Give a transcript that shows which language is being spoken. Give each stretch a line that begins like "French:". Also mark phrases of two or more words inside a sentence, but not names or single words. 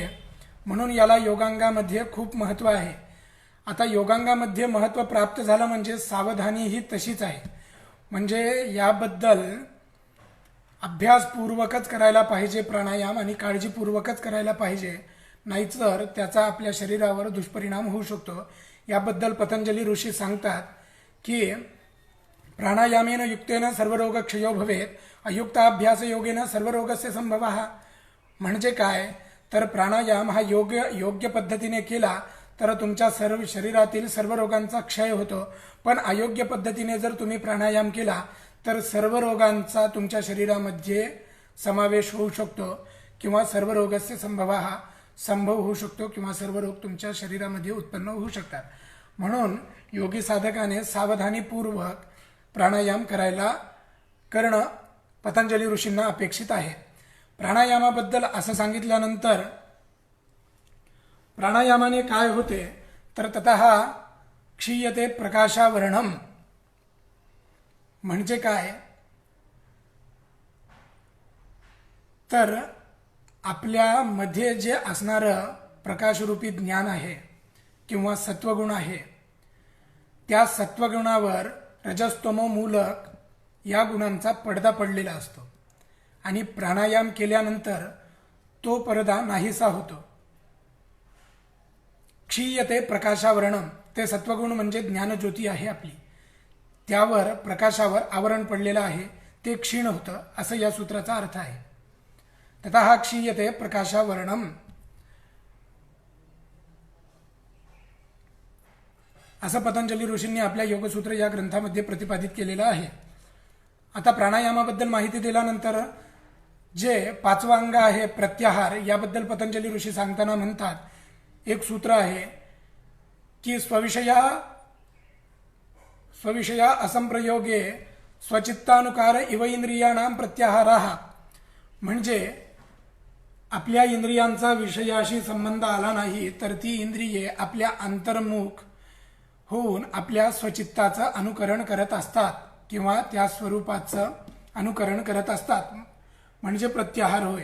Marathi: म्हणून याला योगांगामध्ये खूप महत्त्व आहे. आता योगांगामध्ये महत्त्व प्राप्त झालं म्हणजे सावधानी ही तशीच आहे. म्हणजे याबद्दल अभ्यासपूर्वकच करायला पाहिजे प्राणायाम आणि काळजीपूर्वकच करायला पाहिजे, नाहीतर त्याचा आपल्या शरीरावर दुष्परिणाम होऊ शकतो. याबद्दल पतंजली ऋषी सांगतात की
Sanskrit: प्राणायामेन युक्तेन सर्वरोगक्षयो भवेत, अयुक्ताभ्यास योगेन सर्वरोगस्य संभवः.
Marathi: म्हणजे काय तर प्राणायाम हा योग्य पद्धतीने केला तर तुमच्या सर्व शरीरातील सर्व रोगांचा क्षय होतो. पण अयोग्य पद्धतीने जर तुम्ही प्राणायाम केला तर सर्व रोगांचा तुमच्या शरीरामध्ये समावेश होऊ शकतो किंवा
Sanskrit: सर्व रोगस्य संभव
Marathi: होऊ शकतो किंवा सर्व रोग तुमच्या शरीरामध्ये उत्पन्न होऊ शकतात. म्हणून योगी साधकाने सावधानीपूर्वक प्राणायाम करणं पतंजली ऋषींना अपेक्षित आहे. प्राणायामाबद्दल असं सांगितल्यानंतर प्राणायामाने काय होते तर
Sanskrit: ततः क्षीयते प्रकाशावरणम.
Marathi: म्हणजे काय तर आपल्यामध्ये जे असणारं प्रकाशरूपी ज्ञान आहे किंवा सत्वगुण आहे, त्या सत्वगुणावर रजस्तमो मूलक या गुणांचा पडदा पडलेला असतो आणि प्राणायाम केल्यानंतर तो पडदा नाहीसा होतो.
Sanskrit: क्षीयते प्रकाशावरणम,
Marathi: ते सत्वगुण म्हणजे ज्ञानज्योती आहे आपली, त्यावर प्रकाशावर आवरण पडलेलं आहे, ते क्षीण होतं असं या सूत्राचा अर्थ आहे.
Sanskrit: ततः क्षीयते प्रकाशावरणम
Marathi: असं पतंजली ऋषींनी आपल्या योगसूत्र या ग्रंथामध्ये प्रतिपादित केलेलं आहे. आता प्राणायामाबद्दल माहिती दिल्यानंतर जे 5वं अंग आहे प्रत्याहार, याबद्दल पतंजली ऋषी सांगताना म्हणतात, एक सूत्र आहे की
Sanskrit: स्वविषया असंप्रयोगे स्वचित्तानुकार इव इंद्रियाणाम प्रत्याहाराः.
Marathi: म्हणजे आपल्या इंद्रियांचा विषयाशी संबंध आला नाही तर ती इंद्रिये आपल्या अंतर्मुख होऊन आपल्या स्वचित्ताचं अनुकरण करत असतात किंवा त्या स्वरूपाचं अनुकरण करत असतात. म्हणजे प्रत्याहार होय.